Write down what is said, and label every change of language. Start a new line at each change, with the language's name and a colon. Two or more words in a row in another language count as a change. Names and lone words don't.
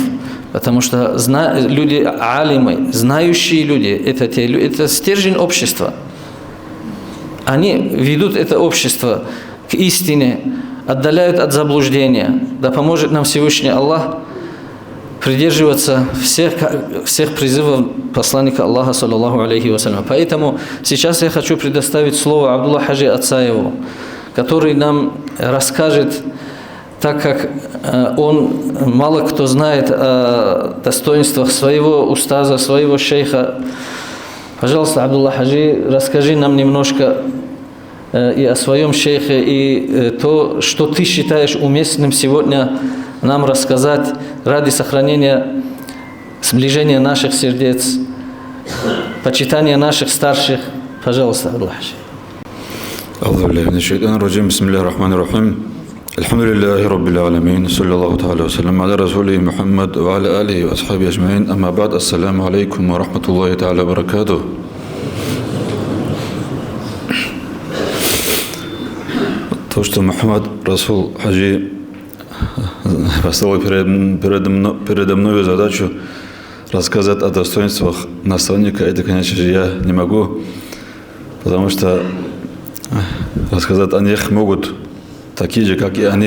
Russian: Потому что люди алимы, знающие люди, это стержень общества. Они ведут это общество к истине, отдаляют от заблуждения. Да поможет нам Всевышний Аллах придерживаться всех призывов посланника Аллаха,
Arabic: صلى الله عليه وسلم.
Russian: Поэтому сейчас я хочу предоставить слово Абдулла Хаджи Ацаеву, который нам расскажет, так как он мало кто знает о достоинствах своего устаза, своего шейха. Пожалуйста, Абдулла Хаджи, расскажи нам немножко и о своем шейхе, и то, что ты считаешь уместным сегодня нам рассказать ради сохранения сближения наших сердец, почитания наших старших. Пожалуйста, Абдулла Хаджи.
Arabic: الحمد لله رب العالمين صلى الله تعالى وسلم على رسوله محمد وعلى آله وأصحابه أجمعين أما بعد السلام عليكم ورحمة الله تعالى وبركاته.
Russian: То, что Мухаммад Расул Хаджи поставил передо мной задачу рассказать о достоинствах наставника, это, конечно же, я не могу, потому что рассказать о них могут такие же, как и они.